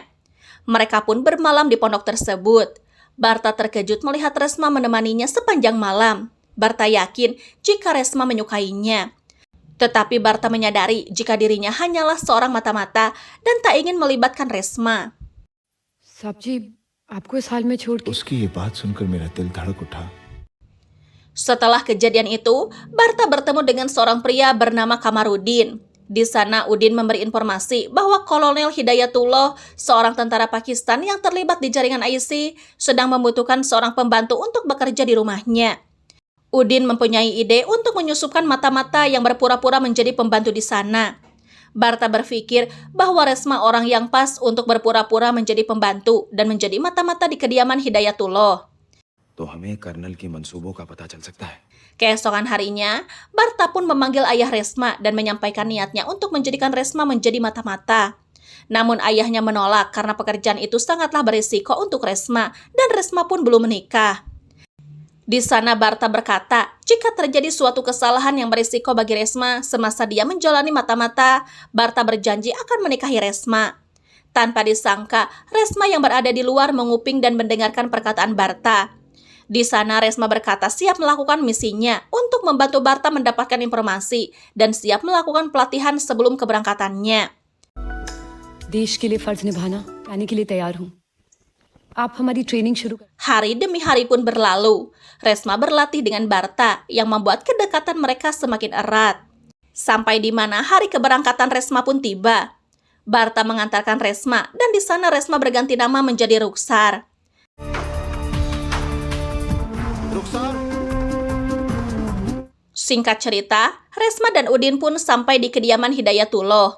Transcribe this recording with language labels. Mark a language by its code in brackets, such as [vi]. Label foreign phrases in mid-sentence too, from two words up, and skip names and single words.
[id] Mereka pun bermalam di pondok tersebut. Barta terkejut melihat Resma menemaninya sepanjang malam. Barta yakin jika Resma menyukainya. Tetapi Barta menyadari jika dirinya hanyalah seorang mata-mata dan tak ingin melibatkan Resma. [hi] साहब जी आपको इस हाल में छोड़ के उसकी ये बात सुनकर मेरा दिल धड़क उठा [id] Setelah kejadian itu, Barta bertemu dengan seorang pria bernama Kamarudin. Di sana Udin memberi informasi bahwa Kolonel Hidayatullah, seorang tentara Pakistan yang terlibat di jaringan IC, sedang membutuhkan seorang pembantu untuk bekerja di rumahnya. Udin mempunyai ide untuk menyusupkan mata-mata yang berpura-pura menjadi pembantu di sana. Barta berpikir bahwa Resma orang yang pas untuk berpura-pura menjadi pembantu dan menjadi mata-mata di kediaman Hidayatullah. [hi] तो हमें कर्नल के मंसूबों का पता चल सकता है। [id] Keesokan harinya, Barta pun memanggil ayah Resma dan menyampaikan niatnya untuk menjadikan Resma menjadi mata-mata. Namun ayahnya menolak karena pekerjaan itu sangatlah berisiko untuk Resma dan Resma pun belum menikah. Di sana Barta berkata, jika terjadi suatu kesalahan yang berisiko bagi Resma semasa dia menjalani mata-mata, Barta berjanji akan menikahi Resma. Tanpa disangka, Resma yang berada di luar menguping dan mendengarkan perkataan Barta. Di sana Resma berkata siap melakukan misinya untuk membantu Barta mendapatkan informasi dan siap melakukan pelatihan sebelum keberangkatannya. [hi] देश के लिए फर्ज निभाना आने के लिए तैयार हूँ आप हमारी ट्रेनिंग शुरू कर [id] Hari demi hari pun berlalu. Resma berlatih dengan Barta yang membuat kedekatan mereka semakin erat. Sampai di mana hari keberangkatan Resma pun tiba. Barta mengantarkan Resma dan di sana Resma berganti nama menjadi Ruksar. Singkat cerita, Resma dan Udin pun sampai di kediaman Hidayatullah.